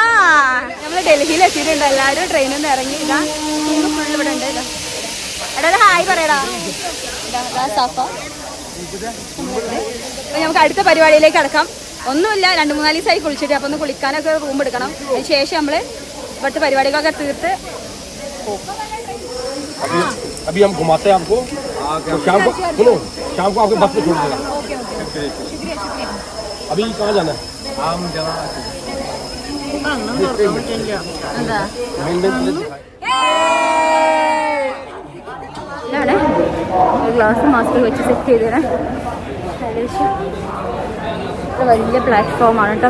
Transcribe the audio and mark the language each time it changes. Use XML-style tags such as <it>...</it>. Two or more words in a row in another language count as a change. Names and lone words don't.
<ml>നമ്മൾ ഡൽഹിയിൽ എത്തിയിട്ടുണ്ട്. എല്ലാവരും ട്രെയിനിൽ നിന്ന് ഇറങ്ങി. ഇതാ ടീം ഫുള്ള് ഇവിടെ ഉണ്ട്. ഇതാ എടാ ഹായ് പറയടാ. അപ്പൊ നമുക്ക് അടുത്ത പരിപാടിയിലേക്ക് കിടക്കാം. ഒന്നുമില്ല, 2-3 ദിവസമായി കുളിച്ചിട്ട്. അപ്പൊ ഒന്ന് കുളിക്കാനൊക്കെ റൂം എടുക്കണം. അതിന് ശേഷം നമ്മള് ഇവിടുത്തെ പരിപാടികളൊക്കെ തീർത്ത്</ml> <hi>अभी हम घुमाते हैं आपको, तो शाम को सुनो, शाम को आपको बस में छोड़ देगा। अभी कहाँ जाना है?</hi> <ml>ഇതാണ് ഒരു ഗ്ലാസ് മാസ്ക് വെച്ച് സെറ്റ് ചെയ്തേനെ. വലിയ പ്ലാറ്റ്ഫോമാണ് കേട്ടോ.</ml>